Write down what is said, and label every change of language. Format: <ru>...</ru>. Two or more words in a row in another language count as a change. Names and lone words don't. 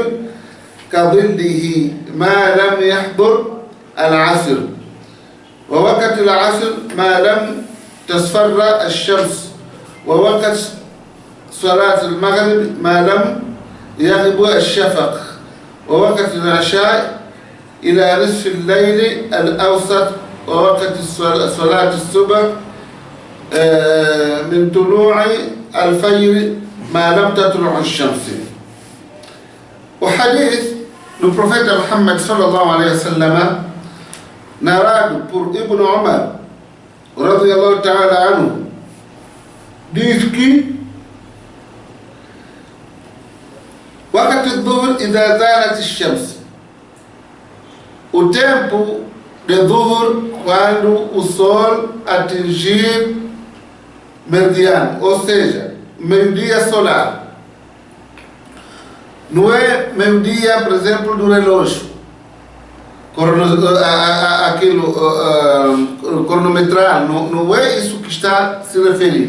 <ar>كظله ما لم يحضر العصر، ووقت العصر ما لم تصفر الشمس، ووقت صلاة المغرب ما لم يغب الشفق، ووقت العشاء إلى نصف الليل الأوسط، ووقت صلاة الصبح من طلوع الفجر ما لم تطلع الشمس. وحديث</ar> <pt>do profeta</pt> <ar>Muhammad صلى الله عليه وسلم,</ar> <pt>narrado por Ibn Umar</pt> <ar>رضي الله تعالى عنه,</ar> <pt>diz que</pt> <ar>وقت الظهر إذا زالت الشمس,</ar> <pt>o tempo de Dhuhr, quando o sol atingir meridiano, ou seja, meio-dia solar. Não é meio-dia, por exemplo, do relógio, aquilo cronometral, não é isso que está a se referir.</pt>